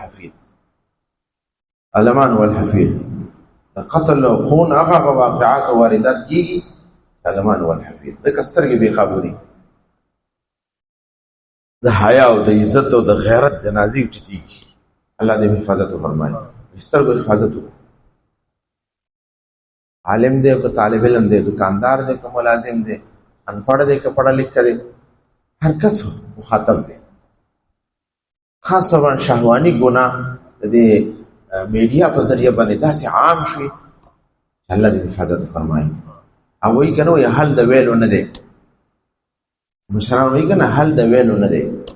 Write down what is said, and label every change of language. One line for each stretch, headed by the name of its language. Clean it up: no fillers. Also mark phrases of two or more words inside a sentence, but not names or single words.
Pashto: والحفیظ قتل او خون هغه واقعات او واردات کیږي علمان والحفیظ د کسترګي به قابو دي د حیا او د عزت او د غیرت جنازي چتیږي الله دې حفاظت وفرمایي سترګو حفاظت وکړي عالم دې او طالب علم دې دکاندار دې کوم ملازم دې
Urdu: ان پڑھ
Pashto: دې که
Urdu: پڑھا لکھا
Pashto: دې هر کس مخاطب دې خاص طور شهوانی ګناه دې میډیا په ذریعہ باندې داسې عام شي الله دې حفاظت فرمایي او وی کنه یا حل د ویلو نه دی مشران وی کنه حل د ویلو نه دی